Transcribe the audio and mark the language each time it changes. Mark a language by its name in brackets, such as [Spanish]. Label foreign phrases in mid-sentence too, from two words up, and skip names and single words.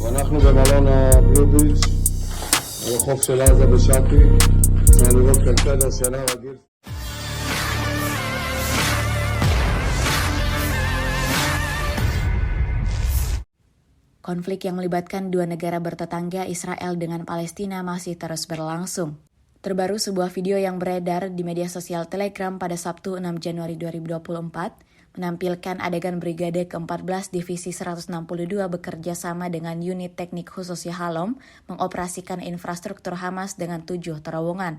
[Hebrew] אנחנו במלון הבלו ביץ', הרחוב של עזה בשאפי, אפשר לראות כאן חדר שינה רגיל. [Indonesian] Konflik yang melibatkan dua negara bertetangga Israel dengan Palestina masih terus berlangsung. Terbaru sebuah video yang beredar di media sosial Telegram pada Sabtu 6 Januari 2024 menampilkan adegan Brigade ke-14 Divisi 162 bekerja sama dengan unit teknik khusus Yahalom mengoperasikan infrastruktur Hamas dengan 7 terowongan.